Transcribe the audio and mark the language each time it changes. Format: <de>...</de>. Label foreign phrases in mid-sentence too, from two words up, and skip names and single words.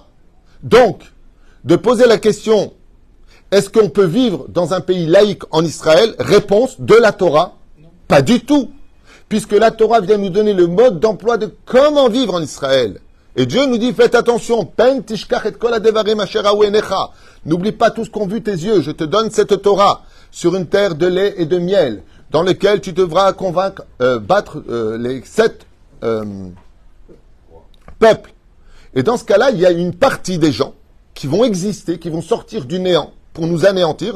<fr>Donc, de poser la question, est-ce qu'on peut vivre dans un pays laïque en Israël? Réponse, de la Torah. Non. Pas du tout. Puisque la Torah vient nous donner le mode d'emploi de comment vivre en Israël. Et Dieu nous dit, faites attention,</fr> <he>פן תשכח את כל הדברים אשר ראו עיניך.</he> <fr>N'oublie pas tout ce qu'ont vu tes yeux. Je te donne cette Torah sur une terre de lait et de miel, dans lequel tu devras convaincre, battre les 7 peuples. Et dans ce cas-là, il y a une partie des gens qui vont exister, qui vont sortir du néant pour nous anéantir.</fr>